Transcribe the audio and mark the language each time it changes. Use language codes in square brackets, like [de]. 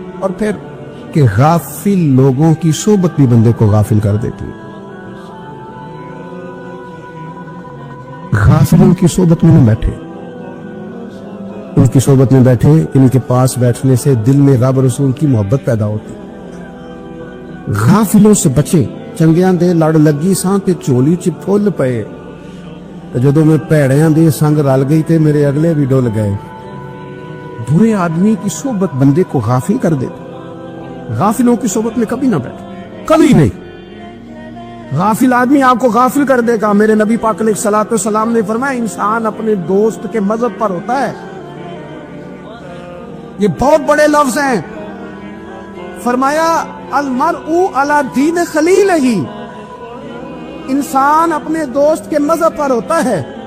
[ur] اور پھر کہ غافل لوگوں کی صحبت بھی بندے کو غافل کر دیتی ہے. غافلوں کی صحبت میں نہ بیٹھے، ان کی صحبت میں بیٹھے، ان کے پاس بیٹھنے سے دل میں رب رسول کی محبت پیدا ہوتی. غافلوں سے بچے. [pa] چنگیاں دے لڑ لگی ساں تے چولی چ پھل پئے، جدوں میں پیڑیاں دے سنگ رل گئی تے میرے اگلے بھی ڈول گئے. [ur] برے آدمی کی صحبت بندے کو غافل کر دیتی. غافلوں کی صحبت میں کبھی نہ بیٹھے، کبھی نہیں. غافل آدمی آپ کو غافل کر دے گا. میرے نبی پاک علیہ الصلوۃ والسلام نے فرمایا انسان اپنے دوست کے مذہب پر ہوتا ہے. یہ بہت بڑے لفظ ہیں. فرمایا [ar] المرء علی دین خلیلہ، [ur] انسان اپنے دوست کے مذہب پر ہوتا ہے.